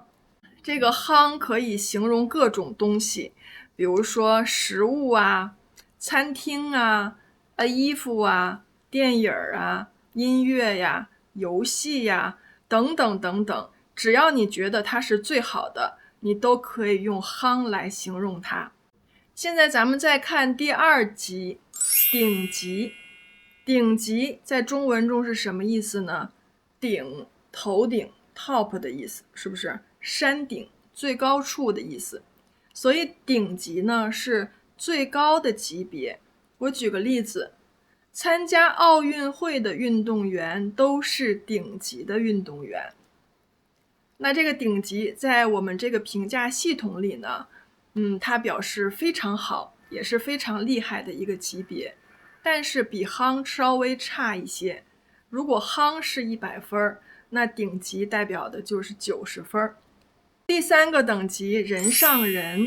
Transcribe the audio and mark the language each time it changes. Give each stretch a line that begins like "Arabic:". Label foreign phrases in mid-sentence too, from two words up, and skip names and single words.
Chinese: 這個夯可以形容各種東西，比如說食物啊、餐廳啊、衣服啊、電影啊、音樂呀、遊戲呀等等等等，只要你覺得它是最好的，你都可以用夯來形容它。現在咱们再看第2 級，頂級。頂級在中文中是什麼意思呢？頂，頭頂 top 的意思，是不是？山頂，最高處的意思。所以頂級呢是最高的級別。我舉個例子，參加奧運會的運動員都是頂級的運動員。那這個頂級在我們這個評價系統裡呢，它表示非常好，也是非常厲害的一個級別，但是比夯稍微差一些。如果夯是100分，那頂級代表的就是90分。第3個等級，人上人。